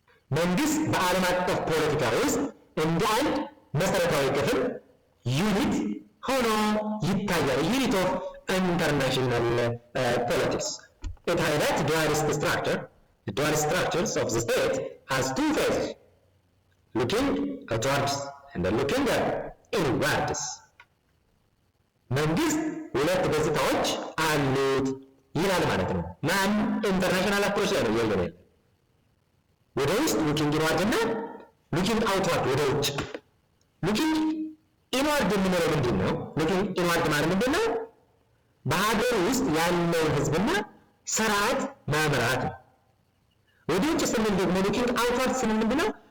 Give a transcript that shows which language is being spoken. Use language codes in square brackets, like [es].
[am] መንግስት በዓለም አቀፍ ፖለቲካ ውስጥ እንደ አንድ መሰረታዊ ክፍል ዩኒት ሆኖ ይታያል። ዩኒት ኦፍ ኢንተርናሽናል ፖለቲክስ [en] it highlights dualist structure. The dual structures of the state has two phases, looking outwards and looking inwards። [am] መንግስት ሁለት ገጽታዎች አሉት ይላል ማለት ነው። ማን? ኢንተርናሽናል አፕሮች ላይ ነው ያለው። ወደ ውስጥ ሉኪንግ ኢንዋርድ እና ሉኪንግ አውትዋርድ ወደ ውጭ። ሉኪንግ ኢንዋርድ የምንለው ምንድን ነው? ሉኪንግ ኢንዋርድ ማለት ምንድን ነው? በሀገር ውስጥ ያለውን ህዝብና ስርዓት መምራት ነው። ወደ ውጭ ስንል ደግሞ ሉኪንግ አውትዋርድ ስንል ምንድን ነው?